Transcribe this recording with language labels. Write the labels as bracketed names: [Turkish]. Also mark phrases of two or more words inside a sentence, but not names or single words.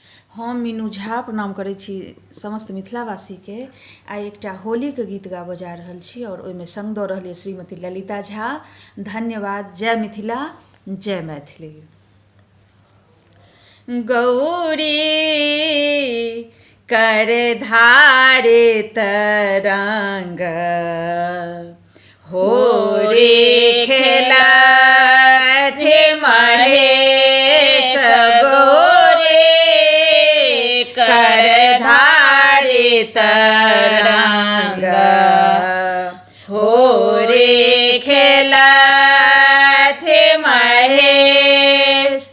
[Maithili] हम मीनू झा प्रणाम करै छी समस्त मिथिलावासी के। आइ एकटा होली के गीत गाबऽ जा रहल छी और ओहिमे संग दऽ रहल श्रीमती ललिता झा। धन्यवाद। जय मिथिला, जय मैथिली। गौरी कर धारे तरंग हो रे खेलत महेश कर धारे तरंग हो रे खेलत महेश।